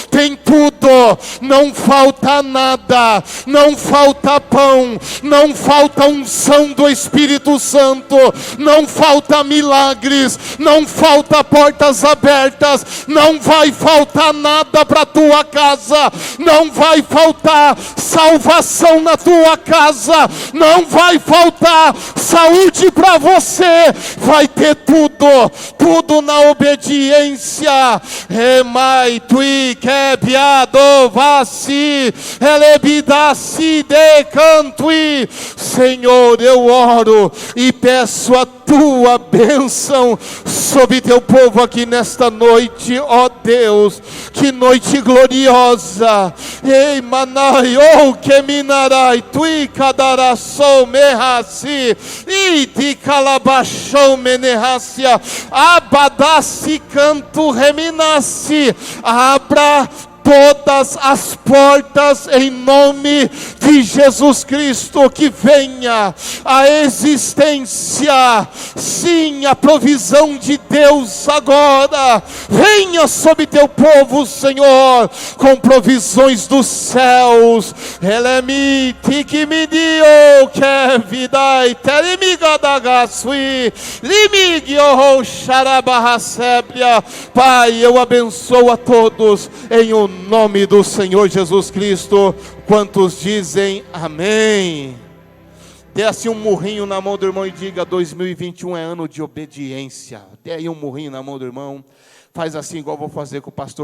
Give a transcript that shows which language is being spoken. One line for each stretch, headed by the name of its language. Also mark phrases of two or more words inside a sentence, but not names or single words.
Portuguese: não falta nada, não falta pão, não falta unção do Espírito Santo, não falta milagres, não falta portas abertas, não vai faltar nada para tua casa, não vai faltar salvação na tua casa, não vai faltar saúde para você, vai ter tudo na obediência. Remai tui quebiado vaci, elebidasi de cantui. Senhor, eu oro e peço a tua bênção sobre teu povo aqui nesta noite, ó Deus. Que noite gloriosa. Ei, manai, oh, que minarai, tui cadaraçou merraci, e de calabachou menerracia, abadassi canto reminaci. Abra todas as portas em nome de Jesus Cristo, que venha a existência, sim, a provisão de Deus agora, venha sobre teu povo, Senhor, com provisões dos céus. Elemite que me dio que vida e terimiga da gasui, limigio xarabarracébria. Pai, eu abençoo a todos em o nome do Senhor Jesus Cristo. Quantos dizem amém? Dê assim um murrinho na mão do irmão e diga: 2021 é ano de obediência. Dê aí um murrinho na mão do irmão. Faz assim igual vou fazer com o pastor.